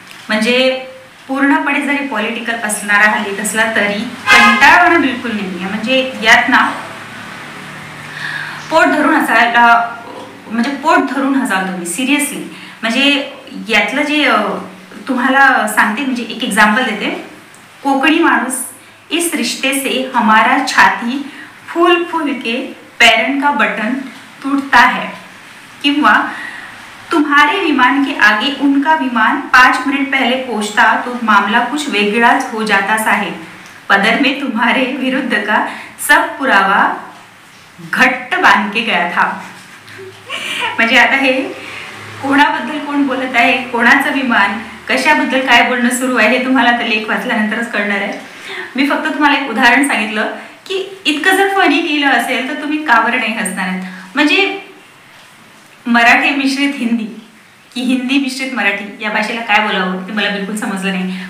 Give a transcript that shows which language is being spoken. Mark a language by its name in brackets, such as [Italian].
[Marathi] म्हणजे पूर्णपणे जरी पॉलिटिकल असणारा हा लेख असला तरी कंटाळवाणा बिलकुल नाही आहे. म्हणजे यात ना पोट धरून हसाल तुम्ही सिरियसली. म्हणजे यातलं जे तुम्हाला सांगते, म्हणजे एक एक्झाम्पल देते. [Hindi] कोकणी माणूस, इस रिश्ते से हमारा छाती फूल फूल के पैरन का बटन टूटता है, किंवा तुम्हारे विमान के आगे उनका विमान 5 मिनट पहले पहुंचता तो मामला कुछ वेगळाच हो जाता साहेब. पदर में तुम्हारे विरुद्ध का सब [Marathi] पुरावा घट्ट [Hindi] बांध के गया था. [Marathi] म्हणजे आता हे कोणाबद्दल कोण बोलत आहे, कोणाचं विमान, कशाबद्दल काय बोलणं सुरू आहे हे तुम्हाला आता लेख वाचल्यानंतरच कळणार आहे. मी फक्त तुम्हाला एक उदाहरण सांगितलं की इतकं जर फनी लिहिलं असेल तर तुम्ही का बरं नाही हसणार आहेत. म्हणजे मराठी मिश्रित हिंदी की हिंदी मिश्रित मराठी या भाषेला काय बोलावं ते मला बिलकुल समजलं नाही.